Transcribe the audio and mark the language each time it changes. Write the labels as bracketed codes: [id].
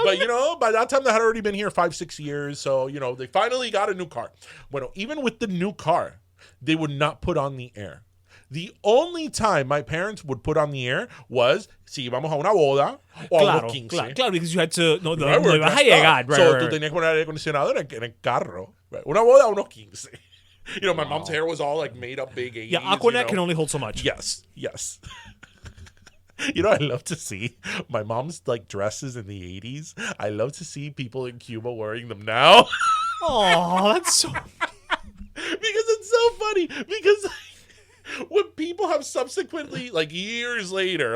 [en] But, you know, by that time they had already been here 5-6 years. So, you know, they finally got a new car. Bueno, even with the new car, they would not put on the air. The only time my parents would put on the air was [es] si íbamos a una boda o a unos 15. [en] Claro, because you had to [es] no ibas a llegar. [en] Right, so [es] tú tenías que poner aire acondicionado en el carro. Right. Una boda a unos 15. [en] You know, my mom's hair was all like made up big 80s. Yeah, Aquanet can only hold so much. Yes. You know, I love to see my mom's like dresses in the 80s. I love to see people in Cuba wearing them now. Oh, that's so because it's so funny because when people have subsequently like years later